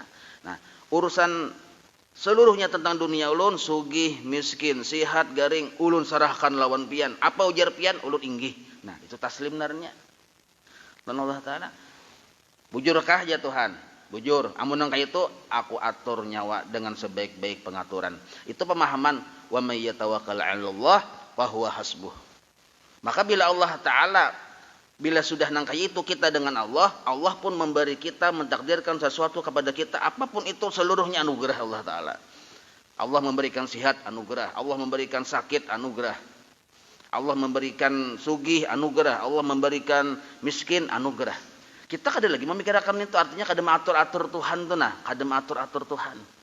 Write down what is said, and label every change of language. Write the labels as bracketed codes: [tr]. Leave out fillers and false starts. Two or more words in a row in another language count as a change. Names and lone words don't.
[bjn] Nah, urusan seluruhnya tentang dunia ulun, sugih, miskin, sihat, garing, ulun serahkan lawan pian. Apa ujar pian? Ulun inggih. Nah, itu taslim narnya. Dan Allah Ta'ala, bujurkah ya Tuhan? Bujur. Amun nang kayak itu, aku atur nyawa dengan sebaik-baik pengaturan. [id] Itu pemahaman [ar] ومن يتوكل على الله فهو حسبه. [id] Maka bila Allah Ta'ala, bila sudah nang kayak itu kita dengan Allah, Allah pun memberi kita, mentakdirkan sesuatu kepada kita, apapun itu seluruhnya anugerah Allah Ta'ala. Allah memberikan sihat, anugerah. Allah memberikan sakit, anugerah. Allah memberikan sugih, anugerah. Allah memberikan miskin, anugerah. Kita kada lagi memikirkan itu, artinya kada mengatur-atur Tuhan tuh nah, kada mengatur-atur Tuhan.